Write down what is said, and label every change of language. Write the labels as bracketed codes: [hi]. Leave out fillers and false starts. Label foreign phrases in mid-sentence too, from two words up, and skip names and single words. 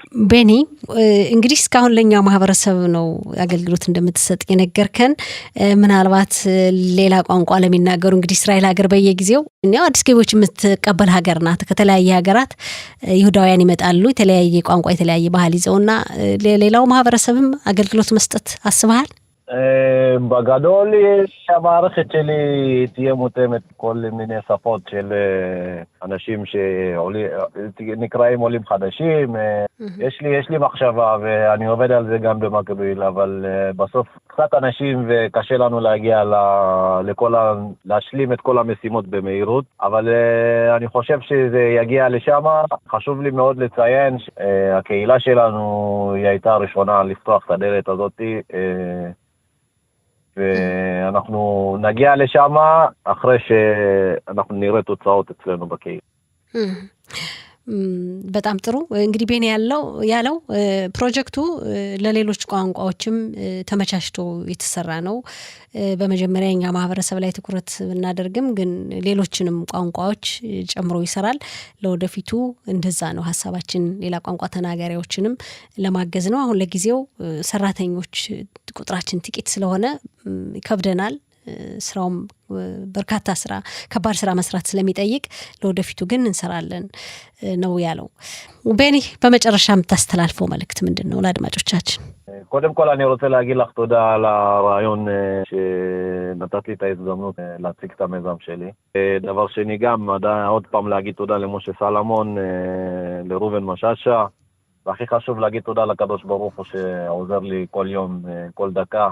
[am] ቤኒ እንግዲህ እስካሁን ለኛ ማህበረሰብ ነው አገልግሎት እንደምትሰጥ የነገርከን። ምናልባት ሌላ ቋንቋ ለሚናገሩ እንግዲህ እስራኤል ሀገር በየጊዜው እኛው አዲስ ገቢዎች የምትቀበል ሀገር ናት። ከተለያየ ሀገራት ይሁዳውያን ይመጣሉ፣ የተለያየ ቋንቋ የተለያየ ባህል ይዘውና ሌላው ማህበረሰብም አገልግሎት መስጠት አስበሃል? [he] בגדול המערכת שלי תהיה מותאמת כל מיני שפות של אנשים שנקראים עולים חדשים. יש לי מחשבה ואני עובד על זה גם במקביל, אבל בסוף קצת אנשים וקשה לנו להגיע להשלים את כל המשימות במהירות, אבל אני חושב שזה יגיע לשם. חשוב לי מאוד לציין שהקהילה שלנו היא הייתה הראשונה לפתוח את הדלת הזאת, ואנחנו נגיע לשם אחרי שאנחנו נראה תוצאות אצלנו בקהילה. [am] በጣም ጥሩ። እንግዲህ ቤኒ ያለው ፕሮጀክቱ ለሌሎች ቋንቋዎችም ተመቻችቶ የተሰራ ነው። በመጀመሪያ እኛ ማህበረሰብ ላይ ትኩረት እናደርግም፣ ግን ሌሎችንም ቋንቋዎች ጨምሮ ይሰራል። ለወደፊቱ እንደዛ ነው ሐሳባችን፣ ሌላ ቋንቋ ተናጋሪዎችንም ለማገዝ ነው። አሁን ለጊዜው ሰራተኞች ቁጥራችን ጥቂት ስለሆነ ይከብደናል። ስራውም በርካታ ከባድ ስራ መስራት ስለሚጠይቅ ለወደፊቱ ግን እንሰራለን ነው ያለው። ቤኒ በመጨረሻ የምታስተላልፈው መልእክት ምንድን ነው ለአድማጮቻችን? [he] קודם כל אני רוצה להגיד לך תודה על הרעיון שנתת לי את ההזדמנות להציג את המיזם שלי. דבר שני גם עוד פעם להגיד תודה למשה סלמון, לרובן משאשה, והכי חשוב להגיד תודה לקדוש ברוך הוא שעוזר לי כל יום, כל דקה.